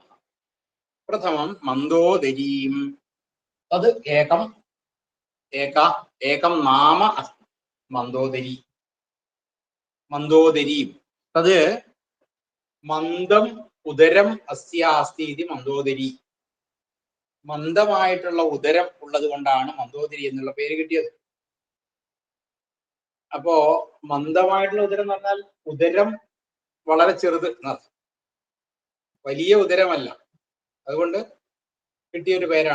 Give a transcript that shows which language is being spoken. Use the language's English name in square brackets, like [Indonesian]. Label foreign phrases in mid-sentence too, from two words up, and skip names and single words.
[Sanskrit] प्रथमं मन्दोदरीं तद् एकं नाम अस्ति. मन्दोदरी मन्दोदरीं तद् मन्दम् उदरम् अस्ति इति मन्दोदरी. [Malayalam] മന്ദമായിട്ടുള്ള ഉദരം ഉള്ളത് കൊണ്ടാണ് മന്ദോദരി എന്നുള്ള പേര് കിട്ടിയത്. അപ്പോ മന്ദമായിട്ടുള്ള ഉദരം എന്ന് പറഞ്ഞാൽ ഉദരം വളരെ ചെറുത്, വലിയ ഉദരമല്ല. അതുകൊണ്ട് കിട്ടിയൊരു പേരാണ്.